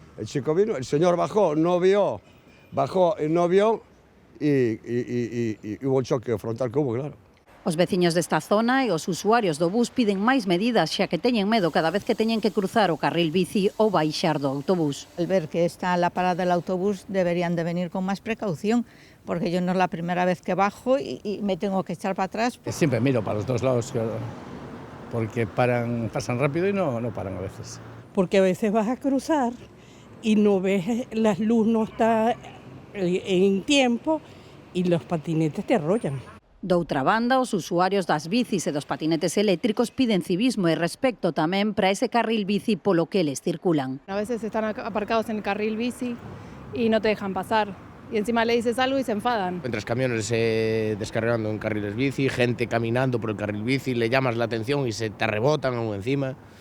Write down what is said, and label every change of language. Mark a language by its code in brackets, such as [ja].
[es] El chico vino, el señor bajó, no vio y hubo un choque frontal que hubo, claro. [gl] Os veciños desta zona e os usuarios do bus piden máis medidas, xa que teñen medo cada vez que teñen que cruzar o carril bici ou baixar do autobús. [es] Al ver que está la parada del autobús deberían de venir con más precaución, porque yo no es la primera vez que bajo y me tengo que echar para atrás. Siempre miro para los dos lados, porque pasan rápido y no paran a veces. Porque a veces vas a cruzar y no ves, la luz no está en tiempo y los patinetes te arrollan. [gl] Doutra banda, os usuarios das bicis e dos patinetes eléctricos piden civismo e respecto tamén para ese carril bici polo que eles circulan. [es] A veces están aparcados en el carril bici y no te dejan pasar. Y encima le dices algo y se enfadan. Encuentras camiones descargando en carriles bici, gente caminando por el carril bici, le llamas la atención y se te rebotan aún encima.